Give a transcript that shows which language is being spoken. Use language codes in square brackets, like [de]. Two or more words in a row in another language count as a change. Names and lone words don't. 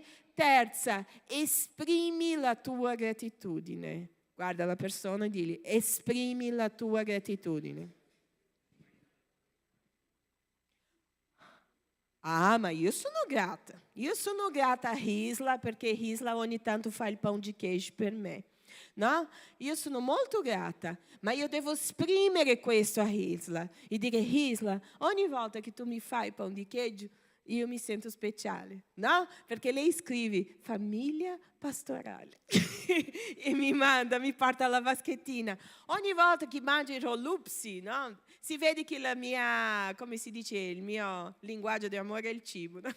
[it] Terza, esprimi la tua gratitudine. Guarda la persona e digli: esprimi la tua gratitudine. Ah, ma io sono grata. Io sono grata a Risla perché Risla ogni tanto fa il [pt] pão de queijo [it] per me. No? Io sono molto grata, ma io devo esprimere questo a Risla e dire: Risla, ogni volta che tu mi fai [pt] pão de queijo, [it] io mi sento speciale, no? Perché lei scrive famiglia pastorale e mi porta la vaschettina. Ogni volta che mangio i rollupsi, no? Si vede che la mia, come si dice, il mio linguaggio di amore è il cibo, no?